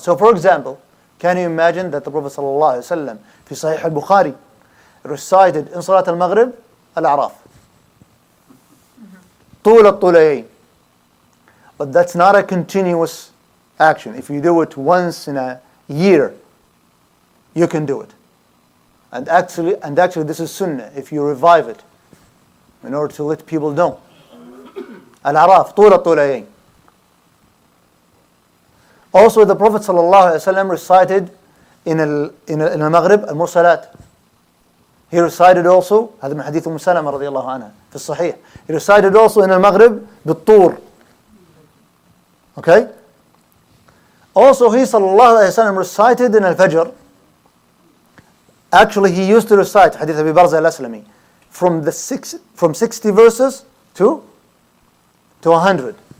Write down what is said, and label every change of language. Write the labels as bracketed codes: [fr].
[en] So for example, can you imagine that the Prophet ﷺ في Sahih al-Bukhari recited in Salat al-Maghrib Al-A'raf, [ar] طول الطولين. [en] But that's not a continuous action. If you do it once in a year, you can do it. And actually this is sunnah, if you revive it, in order to let people know. Al-Araf, [ar] طول الطولين. [en] Also the Prophet ﷺ recited in al-Maghrib al-Mursalat. He recited also, [ar] هذا من حديث أم سلمة رضي الله عنها في الصحيح. [en] He recited also in al-Maghrib بالطور. Okay? Also he ﷺ recited in al-Fajr. Actually he used to recite Hadith Abi Barza al-Aslami from 60 verses to 100.